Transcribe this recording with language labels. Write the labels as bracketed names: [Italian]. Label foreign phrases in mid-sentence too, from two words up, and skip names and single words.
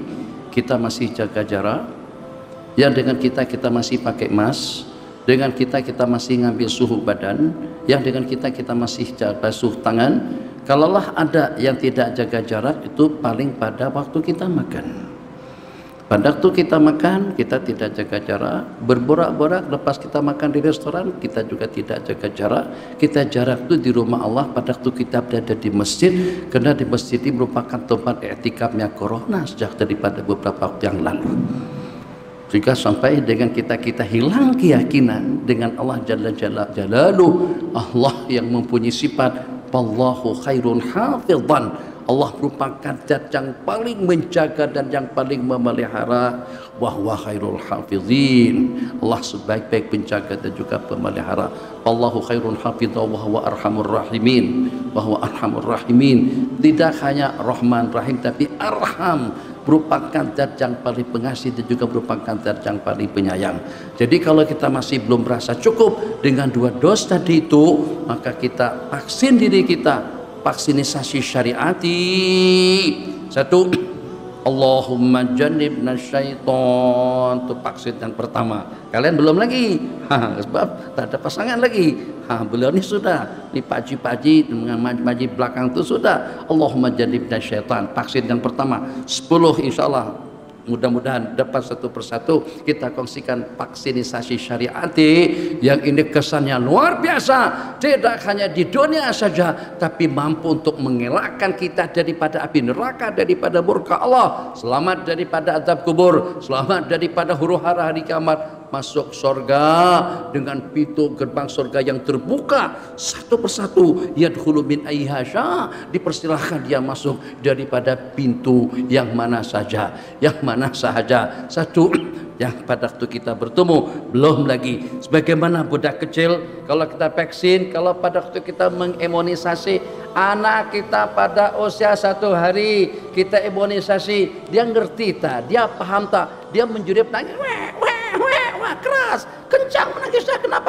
[Malay] Kita masih jaga jarak, yang dengan kita masih pakai mask, dengan kita masih ngambil suhu badan, yang dengan kita masih basuh tangan. Kalaulah ada yang tidak jaga jarak, itu paling pada waktu kita makan. Pada waktu kita makan, kita tidak jaga jarak. Berborak-borak lepas kita makan di restoran, kita juga tidak jaga jarak. Kita jarak itu di rumah Allah pada waktu kita berada di masjid, karena di masjid ini merupakan tempat i'tikafnya corona sejak daripada beberapa waktu yang lalu. Jika sampai dengan kita hilang keyakinan dengan Allah [Arabic] جل جلاله, [Malay] Allah yang mempunyai sifat [Arabic] والله خير حافظا, [Malay] Allah merupakan zat yang paling menjaga dan yang paling memelihara. [Arabic] وهو خير الحافظين, [Malay] Allah sebaik-baik penjaga dan juga pemelihara. [Arabic] والله خير حافظا وهو أرحم الراحمين. وهو أرحم الراحمين, [Malay] tidak hanya Rahman Rahim tapi Arham, merupakan zat yang paling pengasih dan juga merupakan zat yang paling penyayang. Jadi kalau kita masih belum merasa cukup dengan 2 dos tadi itu, maka kita vaksin diri kita, vaksinisasi syariati. 1, [Arabic] اللهم جنبنا الشيطان, [Malay] itu vaksin yang pertama. Kalian belum lagi, sebab tak ada pasangan lagi. Beliau ini sudah, di paji-paji dengan maji belakang itu sudah. [Arabic] اللهم جنبنا الشيطان, [Malay] vaksin yang pertama. 10 insyaallah. Mudah-mudahan dapat satu persatu kita kongsikan vaksinisasi syariati yang ini kesannya luar biasa, tidak hanya di dunia saja tapi mampu untuk mengelakkan kita daripada api neraka, daripada murka Allah, selamat daripada azab kubur, selamat daripada huru-hara hari kiamat, masuk surga dengan pintu gerbang surga yang terbuka satu persatu. [Arabic] يدخل من أيها شاء, [Malay] dipersilahkan dia masuk daripada pintu yang mana saja, satu. Yang pada waktu kita bertemu belum lagi, sebagaimana budak kecil kalau kita vaksin, kalau pada waktu kita mengimunisasi anak kita pada usia 1 hari kita imunisasi, dia ngerti tak, dia paham tak, dia menjerit nangis, wah keras, kencang menangisnya, kenapa?